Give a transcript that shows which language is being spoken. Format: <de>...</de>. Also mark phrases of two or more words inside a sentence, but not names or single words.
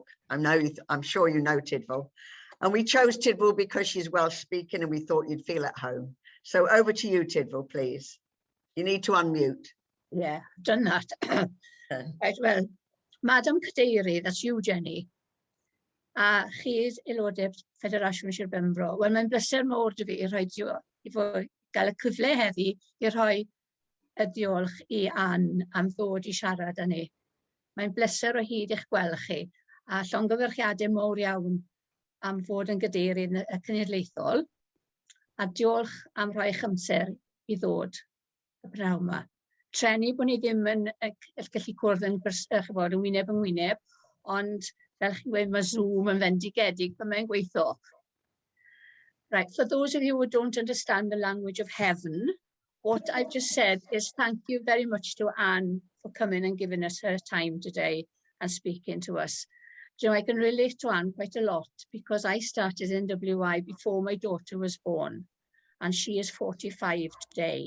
<en>I'm sure you know Tidval. And we chose Tidval because she's Welsh speaking and we thought you'd feel at home. So over to you, Tidval, please. You need to unmute. Yeah, done that. Right, well, Madam Cadeirydd, that's you, Jenny.</en> <cy>A chi aelodau Federation Sir Benfro. Wel, mae'n bleser mawr dy fi i fod gael y cyfle heddi i rhoi y diolch i Ann am ddod i siarad â ni. Mae'n bleser o hyd i'ch gweld chi a llongyfarchiadau mawr iawn am fod yn gadeirydd y cenedlaethol a diolch am rhoi eich amser i ddod y pnawn yma. Treni bod ni ddim yn gallu cwrdd yn wyneb yn wyneb, ond fel chi'n gweud, mae Zoom yn fendigedig pan mae'n gweithio.</cy> <en>Right, for those of you who don't understand the language of heaven, what I've just said is thank you very much to Anne for coming and giving us her time today and speaking to us. You know, I can relate to Anne quite a lot because I started in WI before my daughter was born, and she is 45 today.</en>